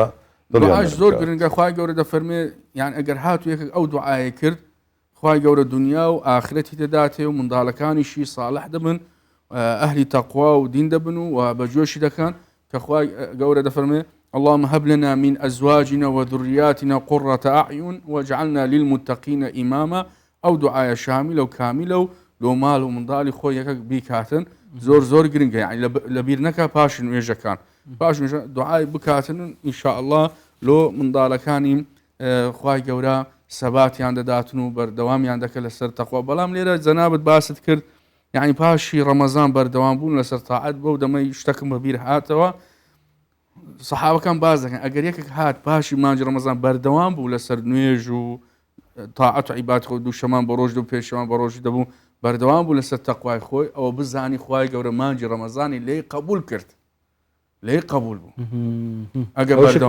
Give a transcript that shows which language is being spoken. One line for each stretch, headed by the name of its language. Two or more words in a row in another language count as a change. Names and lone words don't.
Central Kurdish: دعاش زۆر گرنگە خوای گەورە دەفەرمێ یان ئەگەر هاتو یەکێک ئەو دوعاە کرد خوای گەورە دنیا و ئاخرەتی دەداتێ و منداڵەکانیشی ساڵح دەبن ئەهلی تەقوا و دین دەبن و بەجۆشی دەکەن کە خوای گەورە دەفەرمێ
Arabic: اللهم هب لنا من أزواجنا وذرياتنا قرة أعين واجعلنا للمتقين إماما أو دعاء شاملة وكاملة
Central Kurdish: لو مال ومنداڵی خۆی یەکە بیکاتن زۆر گرنگە یعنی لەبیر نەکە پاشن وێژەکان باش دوعای بکاتن
Arabic: ئینشاء الله
Central Kurdish: لۆ منداڵەکانی خوای گەورە سەباتیان دەداتن و بەردەوامیان دەکە لەسەر تەقوا بەڵام لێرە جەنابەت باست کرد یعنی پاشی ڕەمەزان بەردەوام بوون لەسەر تاعەت بەو دەمەی شتەکەم بەبیر هاتەوە سەحابەکان باز دەکەن ئەگەر یەکێک هات پاشی مانجی ڕەمەزان بەردەوام بوو لەسەر نوێژ و تاعەت و عیبادەت خۆی دوو شەمان بە ڕۆژ و پێشەمان بە ڕۆژی دەبوو بەردەوام بوو لەسەر تەقوای خۆی ئەوە بزانی خوای گەورە مانجی ڕەمەزانی لێی قبول کرد لێی قبول بوو ئەگەر بەردەوام